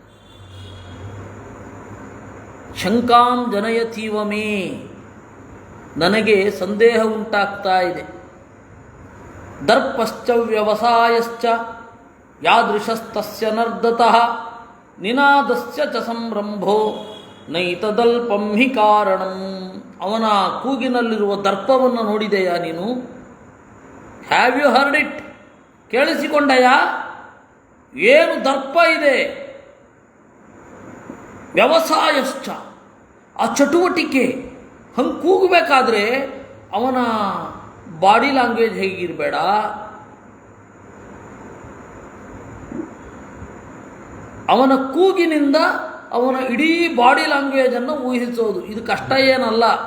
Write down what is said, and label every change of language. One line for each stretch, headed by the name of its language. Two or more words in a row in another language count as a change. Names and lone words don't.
Sanskrit: ಶಂಕಾಂ ಜನಯತೀವ ಮೇ,
Kannada: ನನಗೆ ಸಂದೇಹ ಉಂಟಾಗ್ತಾ ಇದೆ.
Sanskrit: ದರ್ಪಶ್ಚ ವ್ಯವಸಾಯಶ್ಚ ಯಾದೃಶಸ್ತಸ್ಯ ನರ್ದತಃ ನಿನಾದಸ್ಯ ಚ ಸಂರಂಭೋ ನೈತದಲ್ಪಂ ಹಿ ಕಾರಣಂ.
Kannada: ಅವನ ಕೂಗಿನಲ್ಲಿರುವ ದರ್ಪವನ್ನು ನೋಡಿದೆಯಾ ನೀನು?
English: Have you heard it? ಕೇಳಿಸಿಕೊಂಡೆಯಾ?
Kannada: ಏನು ದರ್ಪ ಇದೆ? ವ್ಯವಸಾಯಶ್ಚ, ಆ ಚಟುವಟಿಕೆ. ಹಂಗೆ ಕೂಗಬೇಕಾದ್ರೆ ಅವನ
English: body language
Kannada: ಹೇಗಿರಬೇಡ, ಅವನ ಕೂಗಿನಿಂದ ಅವನ ಇಡೀ
English: body languageನ್ನು
Kannada: ಊಹಿಸೋದು ಇದು ಕಷ್ಟ ಏನಲ್ಲ.